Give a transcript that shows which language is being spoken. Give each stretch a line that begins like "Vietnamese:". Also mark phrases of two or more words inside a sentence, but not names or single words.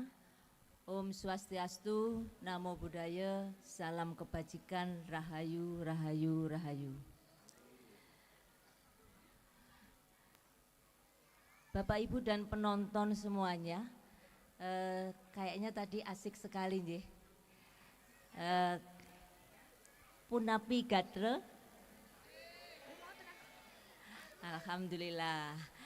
Balinese: Om Swastiastu,
Pali: Namo Buddhaya,
Indonesian: salam kebajikan, rahayu, rahayu, rahayu. Bapak Ibu dan penonton semuanya, kayaknya tadi asik sekali nih.
Balinese: Punapi gadre.
Indonesian: Alhamdulillah.